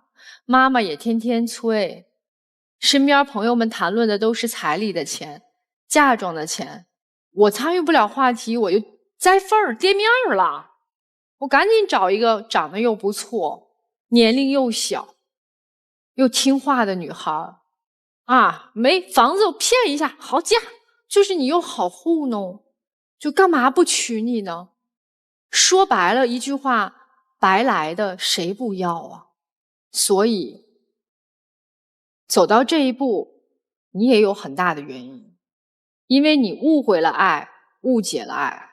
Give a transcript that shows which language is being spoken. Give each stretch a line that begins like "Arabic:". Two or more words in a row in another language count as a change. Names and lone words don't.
Chinese: 媽媽也天天催，身邊朋友們談論的都是彩禮的錢，嫁妝的錢，我參與不了話題，我就栽份兒跌面兒了。我趕緊找一個長得又不錯，年齡又小，又聽話的女孩啊，沒房子我騙一下，好嫁。就是你又好糊弄，就幹嘛不娶你呢？說白了一句話，白來的誰不要啊？所以走到這一步，你也有很大的原因，因為你誤會了愛，誤解了愛。